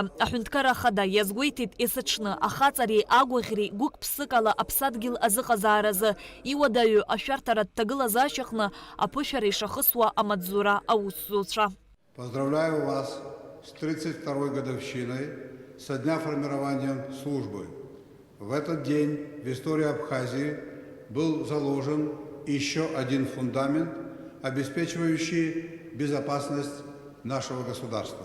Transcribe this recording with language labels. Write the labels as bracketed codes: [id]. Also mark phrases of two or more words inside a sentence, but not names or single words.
[ab] Аҳәынҭқарра ахада иазгәеиҭеит есыҽны ахаҵареи агәаӷьреи гәык-ԥсык ала аԥсадгьыл азыҟазааразы иуадаҩу ашәарҭара дҭагылазаашьаҟны аԥышәара ишахысуа амаҵзура аусзуҩцәа. [ru] Поздравляю вас с 32-й годовщиной со дня формирования службы. В этот день в истории Абхазии был заложен еще один фундамент, обеспечивающий безопасность нашего государства.